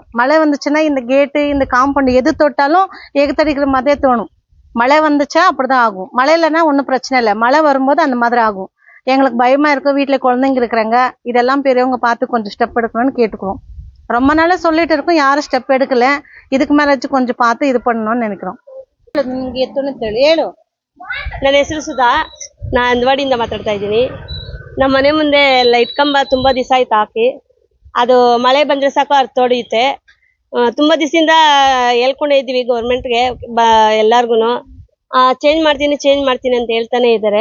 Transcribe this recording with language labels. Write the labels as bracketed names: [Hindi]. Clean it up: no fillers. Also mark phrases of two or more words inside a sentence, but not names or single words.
[Tamil] மழை வந்துச்சுன்னா இந்த கேட்டு இந்த காம்பவுண்ட் எது தொட்டாலும் எகுத்தடிக்கிற மாதிரியே தோணும். மழை வந்துச்சா அப்படிதான் ஆகும். மழை இல்லைன்னா ஒன்றும் பிரச்சனை இல்லை, மழை வரும்போது அந்த மாதிரி ஆகும். எங்களுக்கு பயமா இருக்கும், வீட்டில் குழந்தைங்க இருக்கிறாங்க. இதெல்லாம் பெரியவங்க பார்த்து கொஞ்சம் ஸ்டெப் எடுக்கணும்னு கேட்டுக்கிறோம். ரொம்ப நாளாக சொல்லிட்டு இருக்கோம், யாரும் ஸ்டெப் எடுக்கல. இதுக்கு மேலாச்சும் கொஞ்சம் பார்த்து இது பண்ணணும்னு நினைக்கிறோம். [Kannada] ಹೇಳು. ನನ್ನ ಹೆಸರು ಸುಧಾ. ನಾನು ಅಂದವಾಡಿಯಿಂದ ಮಾತಾಡ್ತಾ ಇದ್ದೀನಿ. ನಮ್ಮ ಮನೆ ಮುಂದೆ ಲೈಟ್ ಕಂಬ ತುಂಬಾ ದಿವಸ ಆಯ್ತು ಹಾಕಿ. ಅದು ಮಳೆ ಬಂದ್ರೆ ಸಾಕು ಅರ್ಥೊಡೆಯುತ್ತೆ. ತುಂಬಾ ದಿವಸದಿಂದ ಹೇಳ್ಕೊಂಡೇ ಇದ್ದೀವಿ ಗೌರ್ಮೆಂಟ್ಗೆ, ಎಲ್ಲಾರ್ಗು ಚೇಂಜ್ ಮಾಡ್ತೀನಿ ಅಂತ ಹೇಳ್ತಾನೆ ಇದ್ದಾರೆ.